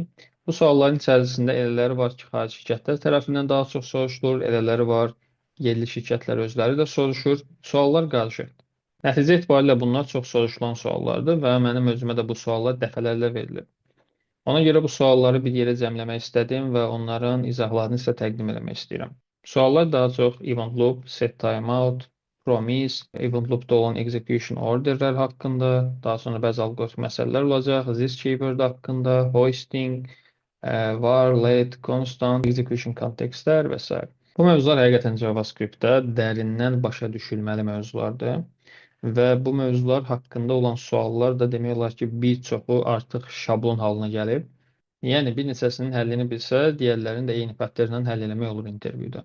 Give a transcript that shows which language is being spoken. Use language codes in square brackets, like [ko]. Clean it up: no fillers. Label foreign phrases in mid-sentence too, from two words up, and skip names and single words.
[az] Bu sualların içərisində elələri var ki, xarici şirkətlər tərəfindən daha çox soruşulur, elələri var, yerli şirkətlər özləri də soruşur. Suallar qarışır. Nəticə etibarilə bunlar çox soruşulan suallardır və mənim özümə də bu suallar dəfələrlə verilib. Ona görə bu sualları bir yerə cəmləmək istədim və onların izahlarını sizə təqdim etmək istəyirəm. Suallar daha çox [en] event loop, set timeout, promise, event loop'da [az] olan [en] execution orderlər [az] haqqında, daha sonra bəzi alqoritm məsələlər olacaq, [en] this keyword [az] haqqında, [en] hoisting, var, let, constant, execution [az] kontekstlər və s. Bu mövzular həqiqətən JavaScript-də dərindən başa düşülməli mövzulardır. Və bu mövzular haqqında olan suallar da demək olar ki, bir çoxu artıq şablon halına gəlib. Yəni bir neçəsinin həllini bilsə, digərlərini də eyni patternlə həll eləmək olur intervyuda.